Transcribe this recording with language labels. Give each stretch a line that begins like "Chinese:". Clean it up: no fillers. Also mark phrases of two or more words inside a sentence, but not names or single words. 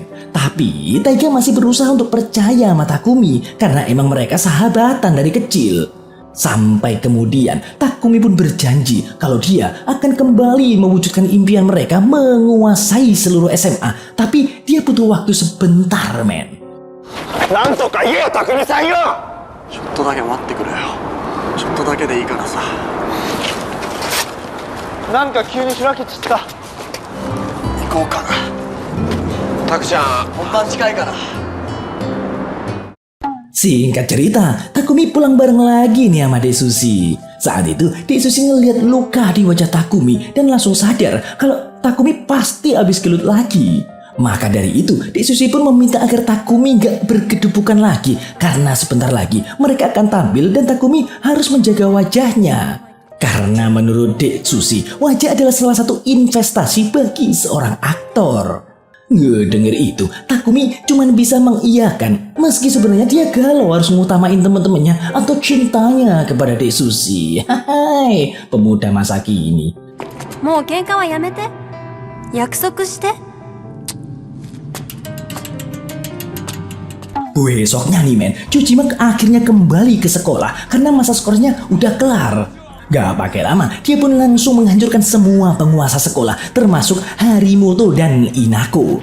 Indonesian: Tapi Taiga masih berusaha untuk percaya sama Takumi karena emang mereka sahabatan dari kecil. Sampai kemudian Takumi pun berjanji kalau dia akan kembali mewujudkan impian mereka menguasai seluruh SMA. Tapi dia butuh waktu sebentar, men.
Japanese: なんとか言えよ、匠さんよ。ちょっとだけ待ってくれよ。ちょっとだけでいいからさ。なんか急に開けちった。行こうかな。タクちゃん、本番近いから。
Indonesian: Singkat cerita, Takumi pulang bareng lagi nih sama Dek Sushi. Saat itu, Dek Sushi ngeliat luka di wajah Takumi dan langsung sadar kalau Takumi pasti habis gelut lagi. Maka dari itu, Dek Sushi pun meminta agar Takumi gak berkedupukan lagi karena sebentar lagi mereka akan tampil dan Takumi harus menjaga wajahnya. Karena menurut Dek Sushi, wajah adalah salah satu investasi bagi seorang aktor. Ngedenger itu, Takumi cuma bisa mengiyakan meski sebenarnya dia galau harus ngutamain teman-temannya atau cintanya kepada Dek Sushi. Hai, pemuda masa kini.
Japanese: もう喧嘩はやめて。約束して。
Indonesian: Besoknya nih, men, Chujima akhirnya kembali ke sekolah karena masa skornya udah kelar. Gak pakai lama, dia pun langsung menghancurkan semua penguasa sekolah, termasuk Harimoto dan Inako.